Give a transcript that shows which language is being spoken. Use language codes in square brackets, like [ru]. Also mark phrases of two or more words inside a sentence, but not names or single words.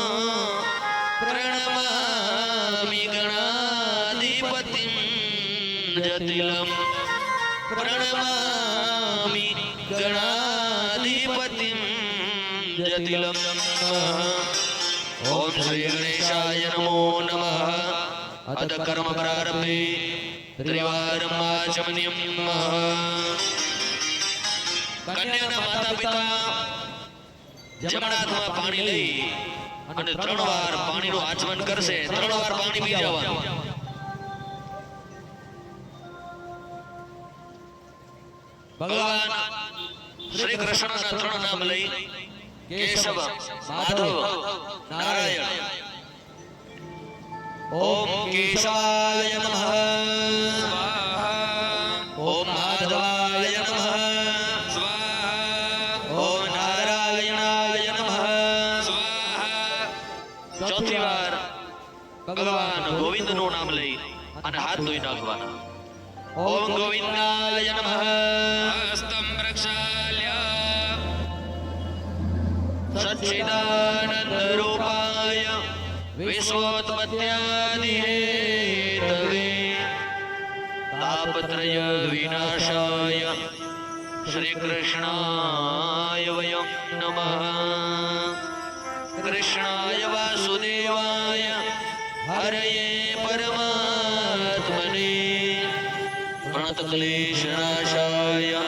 [sa] प्रणमामि गणाधिपतिं जटिलं प्रणमामि गणाधिपतिं जटिलं ओम श्री गणेशाय नमो नमः अथ कर्म प्रारंभे त्रिवारं आचमनीयं [gu] कन्याના માતા પિતા જમણા હાથમાં પાણી લઈ અને 3 વાર પાણીનું આચમન કરશે 3 વાર પાણી પી જવાનું ભગવાન શ્રી કૃષ્ણના 3 નામ લઈ કેશવ માધવ નારાયણ [sa] ઓમ કેશવાય નમઃ ઓમ માધવાય નમઃ ओम नारायणाय नमः [hi] चौथी बार भगवान गोविंद [gu] નું નામ લઈ અને હાથ ધોઈ નાખવાના [sa] ओम गोविंदाय नमः हस्तं प्रक्षाल्य सच्चिदानंद रूपाय विश्वोत्पत्त्यादिहेतवे तापत्रय विनाशाय श्री कृष्णाय वयं नमः कृष्णाय वासुदेवाय हरये परमात्मने प्रणतक्लेशनाशाय